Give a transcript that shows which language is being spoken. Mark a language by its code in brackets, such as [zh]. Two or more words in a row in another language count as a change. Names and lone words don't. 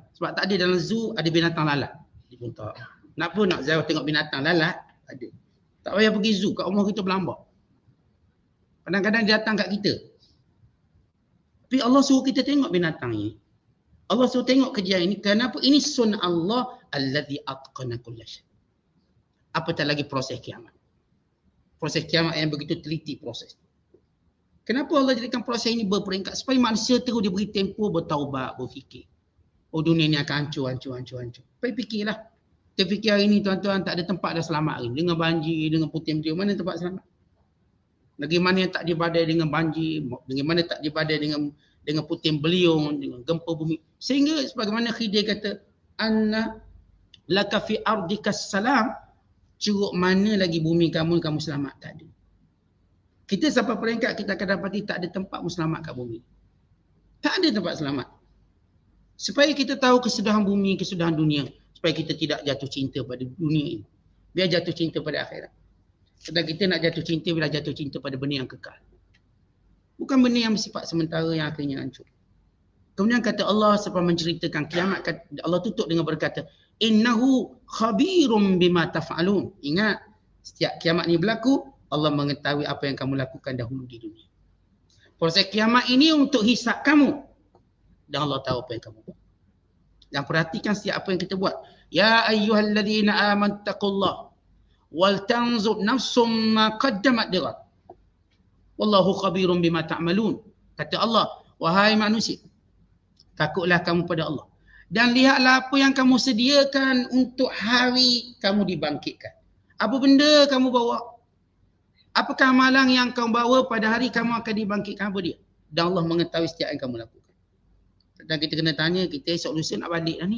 [ms] Sebab tak ada dalam zoo ada binatang lalat. Dia pun tak. Kenapa nak Zahir tengok binatang lalat? Ada. Tak payah pergi zoo, kat rumah kita berlambak. Kadang-kadang dia datang kat kita. Tapi Allah suruh kita tengok binatang ini. Allah suruh tengok kejadian ini. Kenapa? Ini sunnah Allah [ar] الذي أتقن كل شيء'. [ms] Apatah lagi proses kiamat. Proses kiamat yang begitu teliti proses. Kenapa Allah jadikan proses ini berperingkat? Supaya manusia terus diberi tempoh bertaubat, berfikir. Oh, dunia ni akan hancur. Supaya fikirlah. Kita fikir hari ni tuan-tuan tak ada tempat dah selamat hari. Dengan banjir, dengan puting-puting, mana tempat selamat? Bagaimana yang tak dibadai dengan banjir, bagaimana tak dibadai dengan puting beliung, dengan gempa bumi. Sehingga sebagaimana Khidir kata, [ar] أنى لك في أرضك السلام, [ms] curug mana lagi bumi kamu selamat, tak ada. Kita sampai peringkat kita akan dapati tak ada tempat selamat kat bumi. Tak ada tempat selamat. Supaya kita tahu kesudahan bumi, kesudahan dunia. Supaya kita tidak jatuh cinta pada dunia ini. Biar jatuh cinta pada akhirat. Sedang kita nak jatuh cinta, bila jatuh cinta pada benda yang kekal. Bukan benda yang bersifat sementara yang akhirnya hancur. Kemudian kata Allah sebab menceritakan kiamat, Allah tutup dengan berkata, [ar] إنه خبير بما تفعلون. [ms] Ingat, setiap kiamat ni berlaku, Allah mengetahui apa yang kamu lakukan dahulu di dunia. Proses kiamat ini untuk hisap kamu. Dan Allah tahu apa yang kamu buat. Dan perhatikan setiap apa yang kita buat. [ar] يا أيها الذين آمنوا اتقوا الله ولتنظر نفس ما قدمت لغد. والله خبير بما تعملون. [ms] Kata Allah, wahai manusia, takutlah kamu pada Allah. Dan lihatlah apa yang kamu sediakan untuk hari kamu dibangkitkan. Apa benda kamu bawa? Apakah amalan yang kamu bawa pada hari kamu akan dibangkitkan, apa dia? Dan Allah mengetahui setiap yang kamu lakukan. Dan kita kena tanya, kita esok lusa nak balik dah ni.